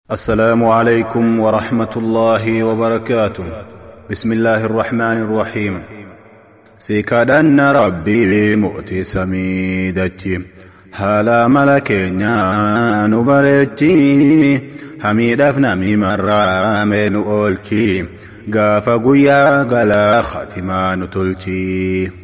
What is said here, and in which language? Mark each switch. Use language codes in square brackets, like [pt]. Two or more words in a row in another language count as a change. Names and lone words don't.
[ar] السلام عليكم ورحمة الله وبركاته. بسم الله الرحمن الرحيم. [om] Si kadhanna Rabbii mu'tii samii dachi. Haala mala keenya nu bareechi. Hamiidhaaf namii marraa mee nu oolchi. Gaafa guyyaa galaa khatimaa nu tolchi.